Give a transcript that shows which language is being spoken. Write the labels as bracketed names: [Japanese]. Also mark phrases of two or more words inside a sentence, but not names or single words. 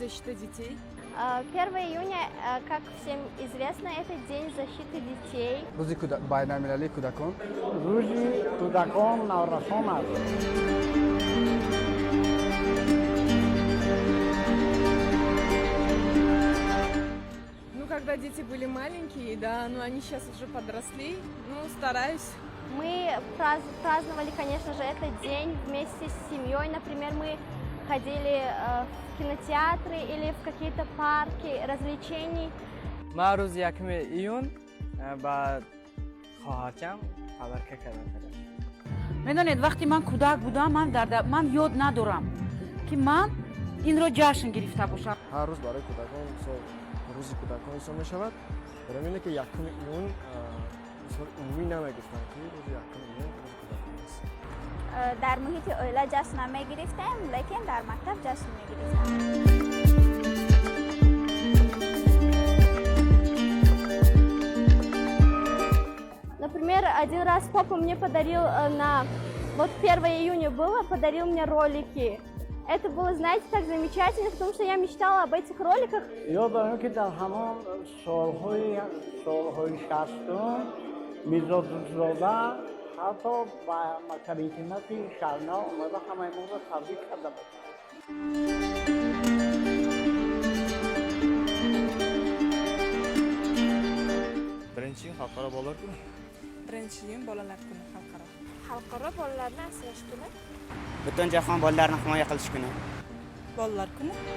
[Russian] защита детей? 1 июня, как всем известно, это День защиты детей. [Persian] روزی بین‌المللی کودکان. روزی کودکان نورسان است. [Russian] Ну, когда дети были маленькие, да, но они сейчас уже подросли, ну, стараюсь. Мы праздновали, конечно же, этот день вместе с семьей. Например, мы ходили в кинотеатры или в какие-то парки развлечений. [Persian] من روز 1 ایون با خواهرکم خبر کردم. میدونید وقتی من کودک بودم من یاد ندارم که من این رو جشن گرفته باشم. هر روز برای کودکان روز کودکان حساب می‌شود. برای اینه که 1 ایون مثلا عمومی نمی‌گفتن که روز 1 ایون روز کودکان است. در محیط oila جشن نمی‌گرفتیم، لیکن در مکتب جشن می‌گرفتیم. [Russian] Например, один раз папа мне подарил вот 1 июня было, подарил мне ролики. Это было, знаете, так замечательно, потому что я мечтала об этих роликах. [Persian] یادم که در همان سالهای 60 میرزا زاده حتی با مکتب اینترنتی شرنا اومده همه ما رو تبریک کرده بود. [Uzbek] Birinchi kun xalqaro bolalar kuni. Birinchi iyun bolalar kuni xalqaro. Xalqaro bolalarni asrash kuni. Butun jahon bolalarni himoya qilish kuni. Bolalar kuni.